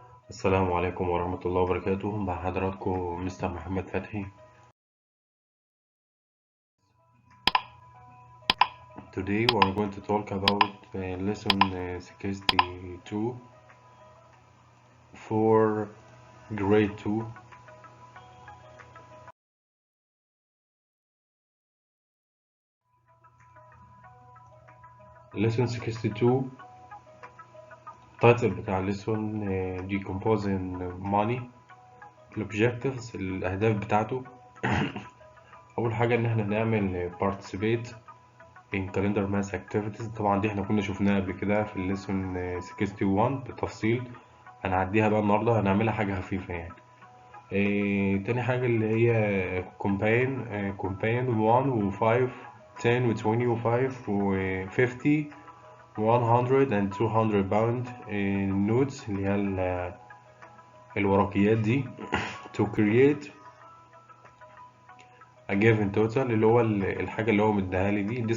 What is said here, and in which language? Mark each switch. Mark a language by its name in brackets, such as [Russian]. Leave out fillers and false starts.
[Arabic] السلام عليكم ورحمة الله وبركاته. مع حضراتكم مستر محمد فتحي. [English] Today we are going to talk about lesson 62 for grade 2. lesson 62 title بتاع lesson decomposing money. [Arabic] الobjectives الأهداف بتاعته أول حاجة إن احنا نعمل [English] participate in calendar math activities. [Arabic] طبعا دي احنا كنا شفناها قبل كده في الليسون 61 بالتفصيل. هنعديها بقى النهاردة، هنعملها حاجة خفيفة يعني. تاني حاجة اللي هي [English] combine 1 و 5 10 و 20 و 5 و 50 100 and 200 pound notes [Arabic] اللي هي الورقيات دي [English] to create a given total [Arabic] اللي هو الحاجة اللي هو مديها لي دي.